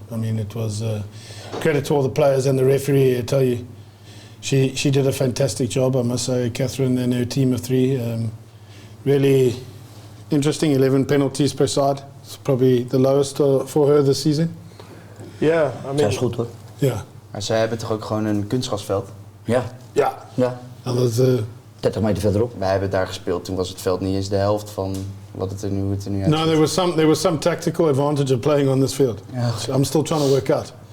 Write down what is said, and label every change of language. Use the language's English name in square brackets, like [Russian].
[English] I mean, it was credit to all the players and the referee. I tell you, she did a fantastic job. I must say, Catherine and her team of 3, really interesting. 11 penalties per side. It's probably the lowest for her this season. Yeah, I mean, [Dutch] Dat is goed hoor. Ja. Maar zij hebben toch ook gewoon een kunstgrasveld? Ja. Ja. Ja. Dat was, 30 meter verderop. Wij hebben daar gespeeld, toen was het veld niet eens de helft van hoe het er nu uitziet. [English] no, there was some tactical advantage of playing on this field. Yeah. I'm still trying to work out.